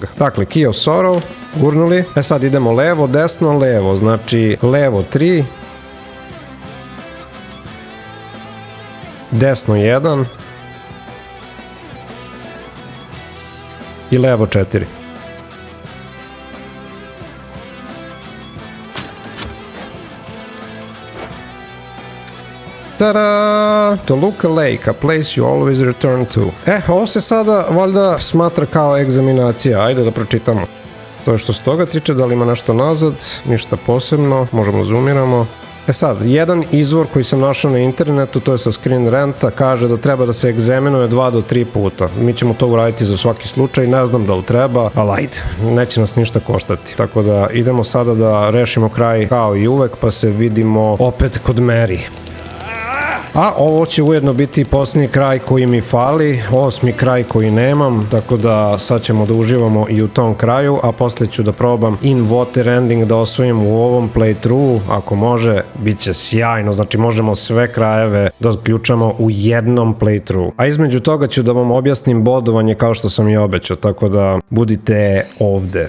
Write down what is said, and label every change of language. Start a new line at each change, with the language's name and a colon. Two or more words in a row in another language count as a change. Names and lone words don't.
Serbian: Dakle, Key of Sorrow, gurnuli, sad idemo levo, desno, levo, znači levo 3, desno 1 i levo 4. Tada!
English: Toluca Lake, a place you always return to.
Serbian: Ovo se sada valjda smatra kao egzaminacija. Ajde da pročitamo. To je što se toga tiče, da li ima nešto nazad, ništa posebno, možemo zoomiramo. Sad, jedan izvor koji sam našao na internetu, to je sa Screen Ranta, kaže da treba da se egzaminuje 2 do 3 puta. Mi ćemo to uraditi za svaki slučaj, ne znam da li treba, ali ajde, neće nas ništa koštati. Tako da idemo sada da rešimo kraj kao i uvek, pa se vidimo opet kod Mary. A ovo će ujedno biti posljednji kraj koji mi fali, 8. kraj koji nemam, tako da sad ćemo da uživamo i u tom kraju, a poslije ću da probam in water ending da osvojim u ovom playthroughu, ako može, bit će sjajno, znači možemo sve krajeve da odključamo u jednom playthroughu. A između toga ću da vam objasnim bodovanje kao što sam i obećao, tako da budite ovde.